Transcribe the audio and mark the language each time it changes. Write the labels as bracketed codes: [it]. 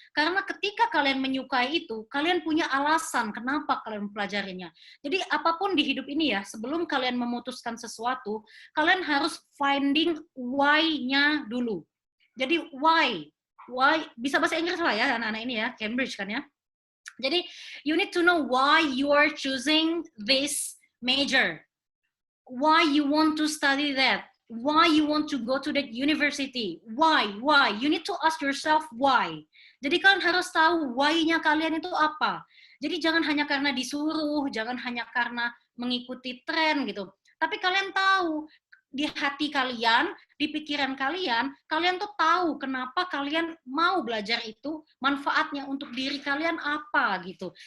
[id] Karena ketika kalian menyukai itu, kalian punya alasan kenapa kalian mempelajarinya. Jadi apapun di hidup ini ya, sebelum kalian memutuskan sesuatu, kalian harus finding why-nya dulu. Jadi why bisa bahasa Inggris lah ya anak-anak ini ya, Cambridge kan ya. [en] Jadi you need to know why you are choosing this major. Why you want to study that. Why you want to go to that university. Why? You need to ask yourself why. [id] Jadi kalian harus tahu why-nya kalian itu apa. Jadi jangan hanya karena disuruh, jangan hanya karena mengikuti tren gitu. Tapi kalian tahu di hati kalian, di pikiran kalian, kalian tuh tahu kenapa kalian mau belajar itu, manfaatnya untuk diri kalian apa gitu.